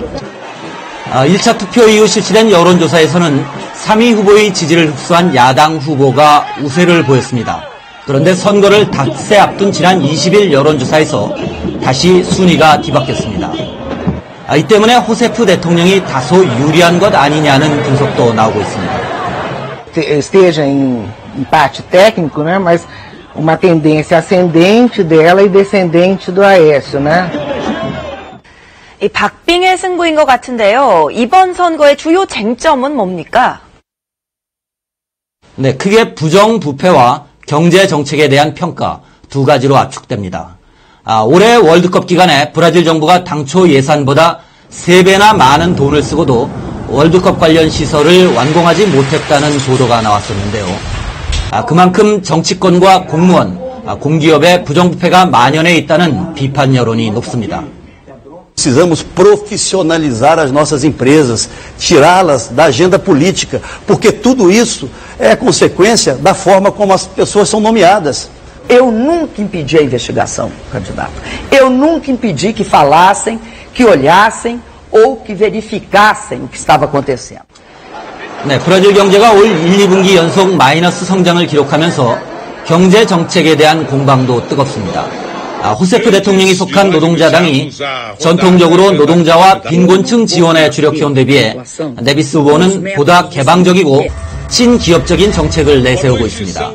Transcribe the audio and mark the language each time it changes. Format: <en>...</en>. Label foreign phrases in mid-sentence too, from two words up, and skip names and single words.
<ko>1차 투표 이후 실시된 여론조사에서는 3위 후보의 지지를 흡수한 야당 후보가 우세를 보였습니다. 그런데 선거를 닷새 앞둔 지난 20일 여론조사에서 다시 순위가 뒤바뀌었습니다. 이 때문에 호세프 대통령이 다소 유리한 것 아니냐는 분석도 나오고 있습니다.</ko> <pt>Esteja em empate técnico, né? Mas uma tendência ascendente dela e descendente do Aécio, né?</pt> <ko>이 박빙의 승부인 것 같은데요. 이번 선거의 주요 쟁점은 뭡니까? 네, 크게 부정부패와 경제 정책에 대한 평가 두 가지로 압축됩니다. 올해 월드컵 기간에 브라질 정부가 당초 예산보다 3배나 많은 돈을 쓰고도 월드컵 관련 시설을 완공하지 못했다는 보도가 나왔었는데요. 그만큼 정치권과 공무원, 공기업의 부정부패가 만연해 있다는 비판 여론이 높습니다.</ko> <pt>Precisamos profissionalizar as nossas empresas, tirá-las da agenda política, porque tudo isso é consequência da forma como as pessoas são nomeadas. Eu nunca impedi a investigação, candidato. Eu nunca impedi que falassem, que olhassem ou que verificassem o que estava acontecendo.</pt> <ko>네, 브라질 경제가 올 1, 2분기 연속 마이너스 성장을 기록하면서 경제 정책에 대한 공방도 뜨겁습니다. 호세프 대통령이 속한 노동자당이 전통적으로 노동자와 빈곤층 지원에 주력해온 데 비해 네비스 후보는 보다 개방적이고 친기업적인 정책을 내세우고 있습니다.</ko>